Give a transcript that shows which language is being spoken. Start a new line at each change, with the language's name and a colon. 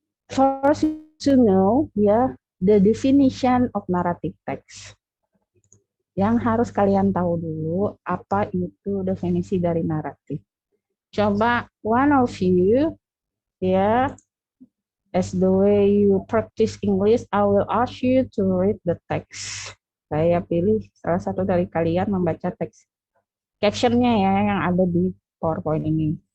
English: First to know ya, the definition of narrative text.
Indonesian: Yang harus kalian tahu dulu apa itu definisi dari naratif.
English: Coba one of you ya, as the way you practice English, I will ask you to read the text.
Indonesian: Saya pilih salah satu dari kalian membaca teks caption-nya ya yang ada di PowerPoint ini.